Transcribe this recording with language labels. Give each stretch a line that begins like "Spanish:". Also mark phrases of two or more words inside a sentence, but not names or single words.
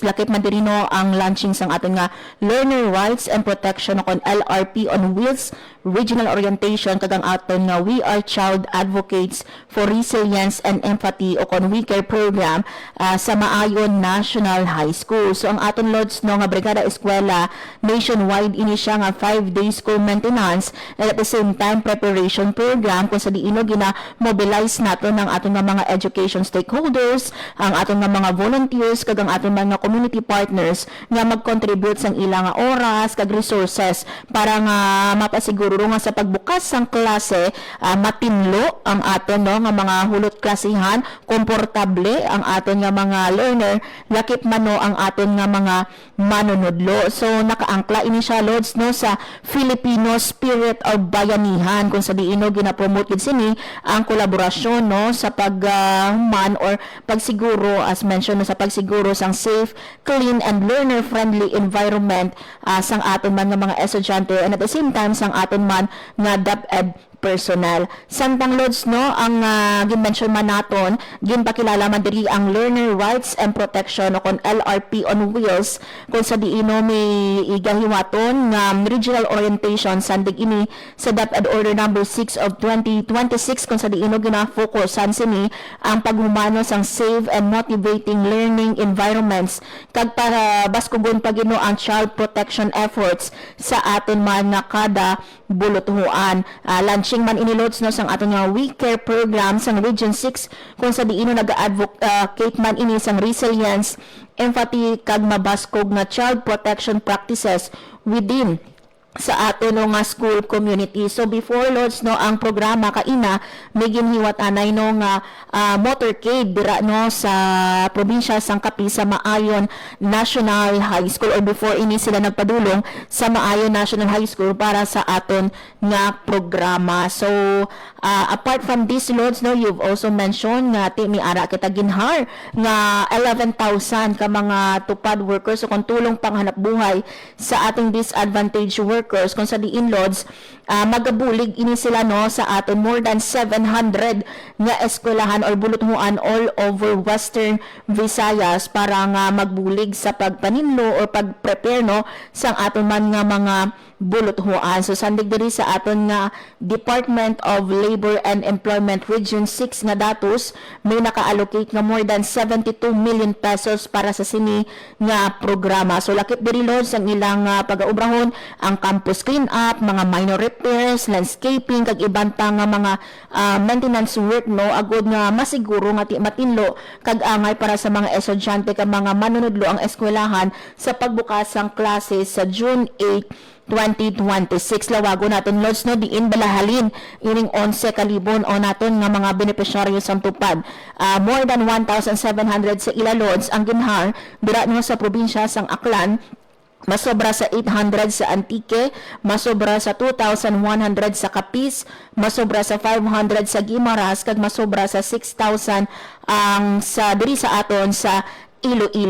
Hiligaynon: Lakip man dirino ang launching sang aton nga Learner Rights and Protection kon LRP on Wheels Regional Orientation kagang aton nga We Are Child Advocates for Resilience and Empathy o kon We Care program sa Maayon National High School. So ang aton lods nga Brigada Eskwela nationwide ini siya nga
English: 5-day school maintenance and at the same time preparation program
Hiligaynon: kung sa diino gina-mobilize nato ng aton nga mga
English: education stakeholders,
Hiligaynon: ang aton nga mga volunteers kag ang aton mga
English: community partners
Hiligaynon: nga mag-contribute sang ilang nga oras kag resources para nga mapasiguro nga sa pagbukas sang klase matinlo ang aton nga mga hulot klasihan, komportable ang aton nga mga learner, lakip man ang aton nga mga manunodlo. So nakaangkla ini siya lods sa
English: Filipino spirit of
Hiligaynon: bayanihan kung sa diino gina-promote gid sini ang kolaborasyon sa paghuman or pagsiguro
English: as mentioned
Hiligaynon: sa pagsiguro sang
English: safe, clean and learner friendly environment
Hiligaynon: sang aton man nga mga estudyante
English: and at the same time
Hiligaynon: sang aton man nga DepEd personnel. Santang lods ang gin-mention man naton, ginpakilala man diri ang Learner Rights and Protection o kon LRP on Wheels kung sa diino may igahiwaton nga
English: regional orientation
Hiligaynon: sandig ini sa DepEd Order number 6 of 2026 kung sa diino gina-focusan sini ang paghumano sang
English: safe and motivating learning environments
Hiligaynon: kag para baskugon pagino ang
English: child protection efforts
Hiligaynon: sa aton man nga kada buluthuan. Launching man inilods sang aton nga We Care program sang Region 6 kung sa diino nag-advocate man ini sang resilience, empathy kag mabaskog nga
English: child protection practices within
Hiligaynon: sa aton nga
English: school community.
Hiligaynon: So before lods ang programa kaina may ginhiwat anay nga motorcade dira sa probinsya sang Capiz sa Maayon National High School or before ini sila nagpadulong sa Maayon National High School para sa aton nga programa.
English: So apart from this
Hiligaynon: lods
English: you've also mentioned
Hiligaynon: nga mi ara kita ginhar nga 11,000 ka mga tupad workers o kung tulong panghanap buhay sa ating
English: disadvantaged workers workers
Hiligaynon: kung sa diin lods magabulig ini sila no sa aton
English: more than
Hiligaynon: 700 nga eskwelahan or buluthuan
English: all over
Hiligaynon: Western Visayas para nga magbulig sa pagpaninlo or pagprepare no sang aton man nga mga buluthuan. So sandig diri sa aton nga Department of Labor and Employment Region 6 nga datos may naka-allocate nga
English: more than 72 million pesos
Hiligaynon: para sa sini nga programa. So lakip diri lods ang ilang pag-aubrahon ang
English: campus clean up,
Hiligaynon: mga
English: minor repairs,
Hiligaynon: landscaping kag iban pa nga mga
English: maintenance work
Hiligaynon: no agud nga masiguro nga matinlo kag angay para sa mga estudyante kag mga manunudlo ang eskwelahan sa pagbukasang klase sa June 8 2026. Lawago natin lods no diin balahalin ining 11 kalibon o naton nga mga benepisyaryo sa tupad.
English: More than 1,700
Hiligaynon: sa ila lods ang ginhar dira no sa probinsya sang Aklan, masobra sa 800 sa Antique, masobra sa 2,100 sa Capiz, masobra sa 500 sa Guimaras, kag masobra sa 6,000 ang sa diri sa aton sa Iloilo.